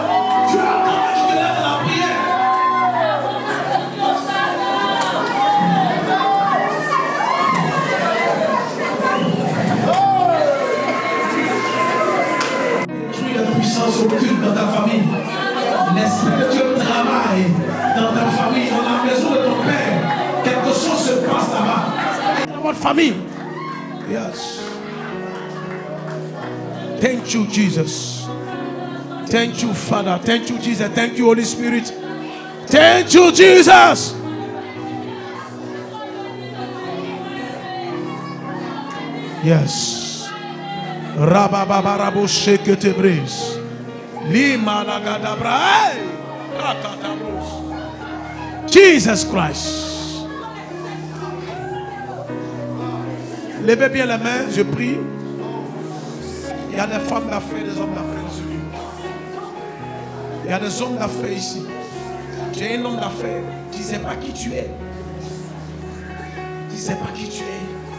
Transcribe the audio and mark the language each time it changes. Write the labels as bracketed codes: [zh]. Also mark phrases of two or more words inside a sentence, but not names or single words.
[fr] Dieu attend que tu te lèves dans la prière. Détruis la puissance occulte dans ta famille. L'Esprit de Dieu travaille dans ta famille, dans la maison de ton père. Quelque chose se passe là-bas. Dans votre famille. [en] Yes. Thank you, Jesus. Thank you, Father. Thank you, Jesus. Thank you, Holy Spirit. Thank you, Jesus. Yes. Rabababarabo shekete brise. Lima lagadabra. Rakatabros. Jesus Christ. [fr] Levez bien les mains, je prie. Il y a des femmes d'affaires, des hommes d'affaires dans ce lieu. Il y a des hommes d'affaires ici. Tu es un homme d'affaires. Tu ne sais pas qui tu es. Tu ne sais pas qui tu es.